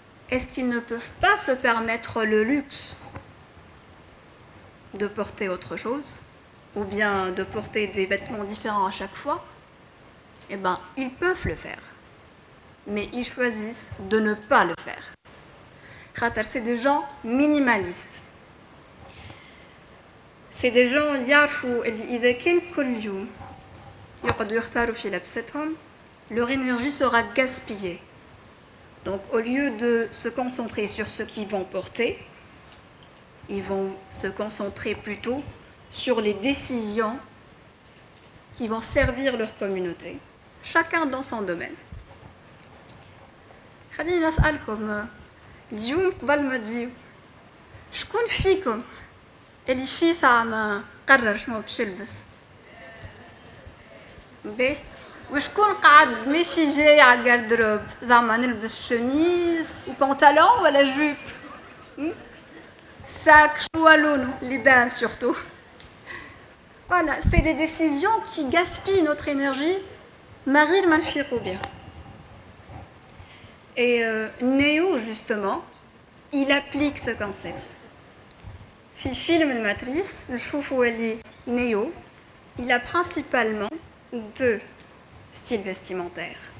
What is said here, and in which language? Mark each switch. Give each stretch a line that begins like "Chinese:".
French: Est-ce qu'ils ne peuvent pas se permettre le luxe de porter autre chose, ou bien de porter des vêtements différents à chaque fois? Eh bien, ils peuvent le faire, mais ils choisissent de ne pas le faire. C'est des gens minimalistes. C'est des gens
Arabic: اللي يعرفوا اللي إذا كان كل يوم يقعدوا يختاروا في لبستهم,
French: leur énergie sera gaspillée. Donc au lieu de se concentrer sur ce qu'ils vont porter, ils vont se concentrer plutôt sur les décisions qui vont servir leur communauté, chacun dans son domaine.
Arabic: خليني نسألكم اليوم قبل ما تجيو شكون فيكم اللي في ساعة ما قرر شنو باش يلبس؟ باهي وشكون قاعد ماشي جاي على الجاردروب زعما نلبس شميز وبنطلون ولا جوب؟ sac شنو لونه
French: les dames surtout. Voilà, c'est des décisions qui gaspillent notre énergie
Arabic: ما غير ما نفيقوا بها.
French: Et Neo, justement, il applique ce concept.
Arabic: في فيلم الماتريس نشوفوا اللي
French: Neo, il a principalement 2 styles vestimentaires.